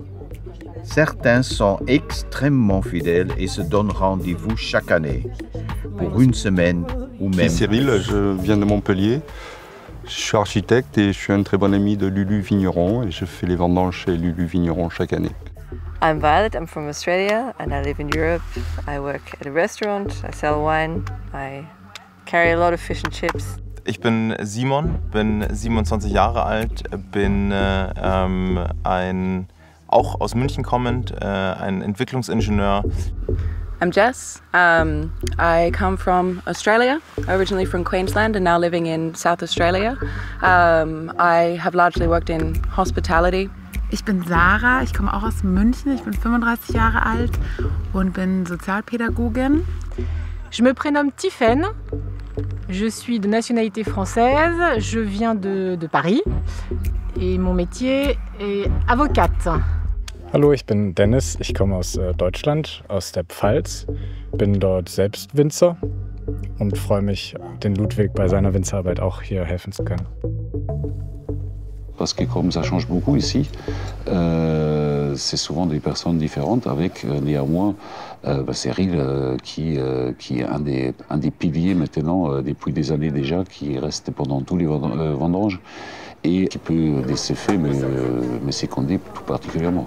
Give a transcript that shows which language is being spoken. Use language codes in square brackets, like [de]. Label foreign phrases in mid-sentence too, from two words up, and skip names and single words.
[fr] Certains sont extrêmement fidèles et se donnent rendez-vous chaque année, pour une semaine ou même. Je suis Cyril, je viens de Montpellier. Je suis architecte et je suis un très bon ami de Lulu Vigneron et je fais les vendanges chez Lulu Vigneron chaque année. [en] I'm Violet, I'm from Australia and I live in Europe. I work at a restaurant, I sell wine, I carry a lot of fish and chips. [de] Ich bin Simon, bin 27 Jahre alt, bin auch aus München kommend, ein Entwicklungsingenieur. [en] I'm Jess. I come from Australia, originally from Queensland and now living in South Australia. I have largely worked in hospitality. [de] Ich bin Sarah, ich komme auch aus München, ich bin 35 Jahre alt und bin Sozialpädagogin. [fr] Je me prénomme Tiffaine, je suis de nationalité française, je viens de Paris et mon métier est avocate. [de] Hallo, ich bin Dennis, ich komme aus Deutschland, aus der Pfalz, bin dort selbst Winzer und freue mich, den Ludwig bei seiner Winzerarbeit auch hier helfen zu können. [fr] Parce que comme ça change beaucoup ici, c'est souvent des personnes différentes avec néanmoins Cyril qui est un des piliers maintenant depuis des années déjà, qui reste pendant tous les vendanges et qui peut de ces faits me séconder tout particulièrement.